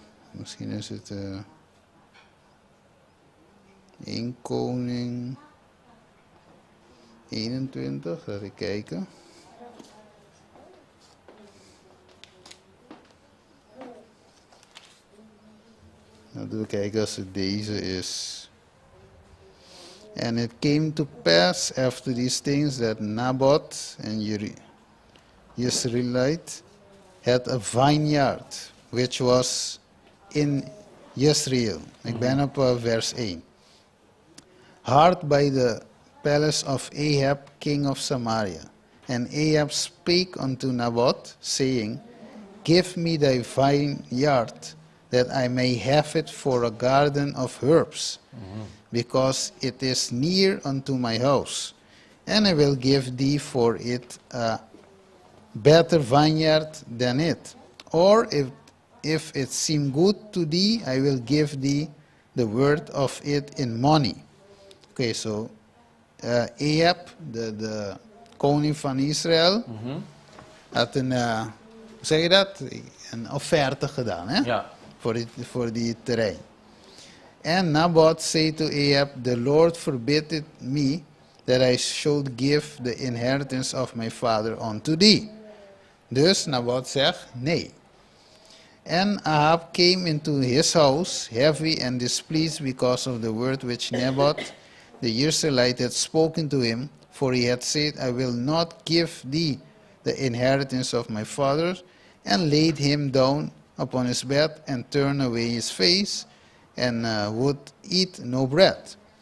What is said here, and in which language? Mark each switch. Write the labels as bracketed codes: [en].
[nl] Misschien is het 1 Koning 21. Laten we kijken. Laten we kijken als het deze is. [en] And it came to pass after these things that Naboth and Jezreelite had a vineyard, which was in Jezreel. [nl] Ik ben op vers 1. [en] Hard by the palace of Ahab, king of Samaria. And Ahab spake unto Naboth, saying, Give me thy vineyard, that I may have it for a garden of herbs, because it is near unto my house. And I will give thee for it a better vineyard than it. Or if it seem good to thee, I will give thee the word of it in money. [nl] Okay, so Ahab, de koning van Israël, had een, hoe zeg je dat? Een offerte gedaan, hè? Ja. Voor die terrein. [en] And Naboth said to Ahab, The Lord forbid it me that I should give the inheritance of my father unto thee. [nl] Dus Naboth zegt nee. [en] And Ahab came into his house heavy and displeased because of the word which Naboth the Jezreelite had spoken to him, for he had said, I will not give thee the inheritance of my father, and laid him down upon his bed and turned away his face, and would eat no bread.